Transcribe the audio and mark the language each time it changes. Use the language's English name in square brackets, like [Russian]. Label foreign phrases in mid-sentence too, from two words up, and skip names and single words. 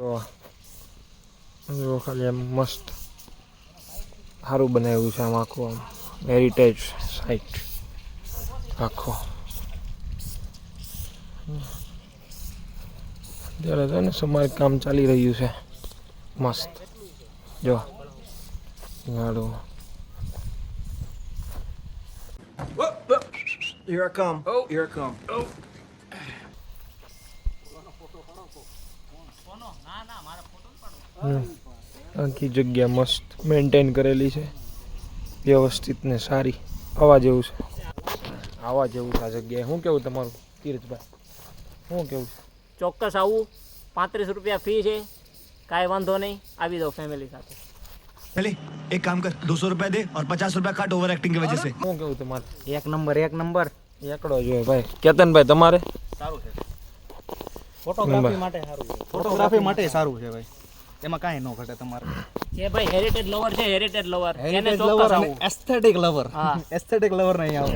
[Gujarati] જો ખાલી આમ મસ્ત સારું બનાવ્યું છે આમ આખું આમ [English] heritage site [Gujarati] આખો. અત્યારે છે ને સમાજ કામ ચાલી રહ્યું છે મસ્ત. જો ગાડું [English] Here I come. Oh, here I come. Oh. [Gujarati] આખી જગ્યા મસ્ત મેન્ટેન કરેલી છે વ્યવસ્થિત ને સારી. આવા જેવું છે આવા જેવું છે આ જગ્યાએ. શું કેવું તમારું તીર્થભાઈ, શું કેવું છે? ચોક્કસ આવું. 35 રૂપિયા ફી છે, કાંઈ વાંધો નહીં, આવી દો ફેમિલી સાથે. [Hindi] चले एक काम कर 200 रुपए दे और 50 रुपए काट [English] over acting [Hindi] की वजह से. [Gujarati] શું કેવું તમારે? એક નંબર. એકડો જોઈએ ભાઈ. કેતનભાઈ તમારે? સારું છે. ફોટોગ્રાફી માટે સારું છે. ફોટોગ્રાફી માટે સારું છે ભાઈ. એમાં કાંઈ ન ઘટે તમારે. એ ભાઈ [English] heritage lover [Gujarati] છે, [English] heritage lover [Gujarati] એને ચોક્કસ આવું. [English] aesthetic lover. [Gujarati] હા. [English] aesthetic lover [Gujarati] નહીં આવે.